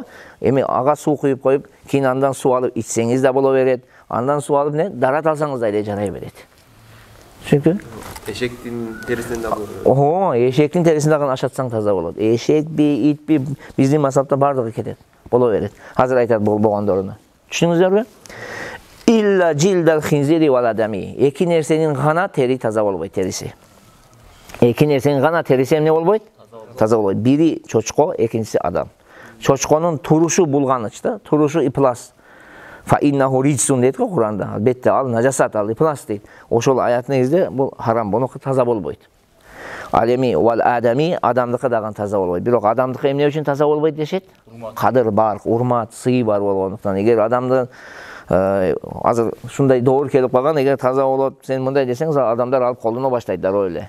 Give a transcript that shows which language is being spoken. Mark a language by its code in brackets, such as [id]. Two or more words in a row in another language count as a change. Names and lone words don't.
[ky] Эми ага суу куюп коюп, кийин андан суу алып ичсеңиз да боло берет. Андан суу алып не? Дарат алсаңыз да эле жарай берет. Түшүнүктүбү? Эшектин терисинен да болот. Эшектин терисин дагы ашатсаң таза болот. Эшекби, итби, биздин масапта бардыгы кетет. Боло берет. Азыр айтат болгондоруна. Түшүндүңүздөрбү? [ar] إلا جلد الخنزير والآدمي. [ky] Эки нерсенин гана тери таза болбойт, териси. Эки нерсенин гана териси эмне болбойт? Таза болбойт. Бири чочко, экинчиси адам. Чочконун турушу булганыч да, турушу иплас. [ar] فإنه رجس [ky] дейт го Куранда. Албетте ал нажасат, ал иплас дейт. Ошол аят негизде бул харам, бунуку таза болбойт. Ал эми [ar] والآدمي, [ky] адамдыкы дагы таза болбойт. Бирок адамдыкы эмне үчүн таза болбойт дешет? Кадыр бар, урмат, сый бар болгондуктан. Эгер адамды азыр ушундай доор келип калган, эгер таза болот, сен мындай десең, адамдар алып колдоно баштайт дароо эле.